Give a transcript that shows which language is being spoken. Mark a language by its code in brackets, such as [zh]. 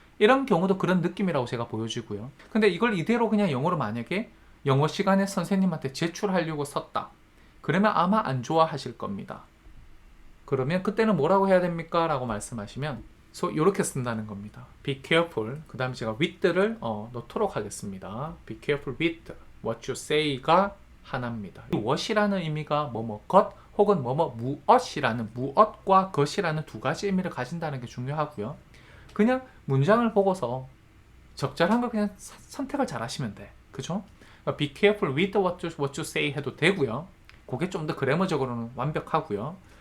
[ko] 이런 경우도 그런 느낌이라고 제가 보여지고요. 근데 이걸 이대로 그냥 영어로 만약에 영어 시간에 선생님한테 제출하려고 썼다. 그러면 아마 안 좋아하실 겁니다. 그러면 그때는 뭐라고 해야 됩니까? 라고 말씀하시면 이렇게 쓴다는 겁니다. [en] Be careful. [ko] 그 다음에 제가 with를 넣도록 하겠습니다. [en] Be careful with what you say가 [ko] 하나입니다. what이라는 의미가 것 혹은 무엇이라는 무엇과 것이라는 두 가지 의미를 가진다는 게 중요하고요. 그냥 문장을 보고서 적절한 걸 그냥 선택을 잘 하시면 돼. 그죠? [en] Be careful with what you say [ko] 해도 되고요. 그게 좀 더 그래머적으로는 완벽하고요.